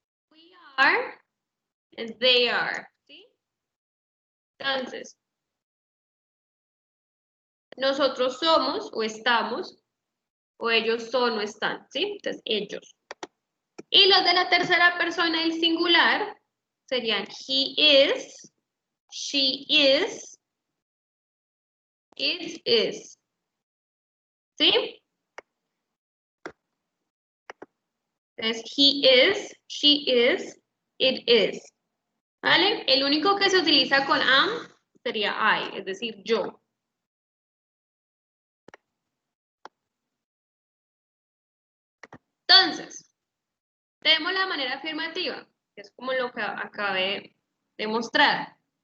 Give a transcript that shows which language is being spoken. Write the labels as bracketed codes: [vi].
[en] We are, and they are, [es] ¿sí? Entonces, nosotros somos o estamos, o ellos son o están, ¿sí? Entonces, ellos. Y los de la tercera persona, el singular, serían [en] he is, she is, it is. [es] ¿Sí? Entonces, [en] he is, she is, it is. [es] ¿Vale? El único que se utiliza con am sería I, es decir, yo. Entonces, tenemos la manera afirmativa, que es como lo que acabé de mostrar.